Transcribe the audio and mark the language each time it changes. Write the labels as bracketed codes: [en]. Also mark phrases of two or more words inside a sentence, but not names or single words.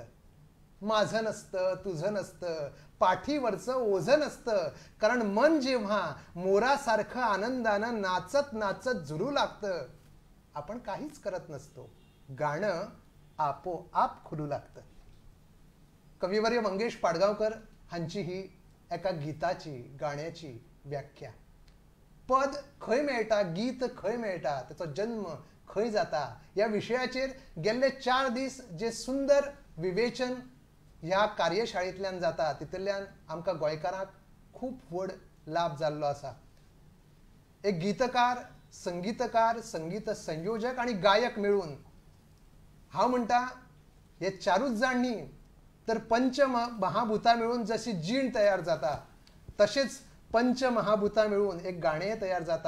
[mr] माझं नसतं, तुझं नसतं, पाठीवरचं ओझं नसतं, कारण मन जेव्हा मोरासारखं आनंदानं नाचत नाचत झुरू लागतं, आपण काहीच करत नसतो, गाणं आपोआप खुलू लागतं. कविवर्य मंगेश पाडगांवकर हांची ही एका गीताची, गाण्याची व्याख्या. [kok] पद खंय मेळटा, गीत खंय मेळटा, त्याचो जन्म खंय जाता, या विशयाचेर गेल्ले 4 दीस जे सुंदर विवेचन ह्या कार्यशाळेंतल्यान जाता, तितूंतल्यान आमकां गोंयकारांक खूब व्हड लाभ जाल्लो आसा. एक गीतकार, संगीतकार, संगीत संयोजक आणि गायक मेळून हांव म्हणटा हे 4च जाण न्ही तर पंच महाभूतां मेळून जशी जीण तयार जाता, तशेंच पंच महाभूतां मेळून एक गाणें तयार जाता.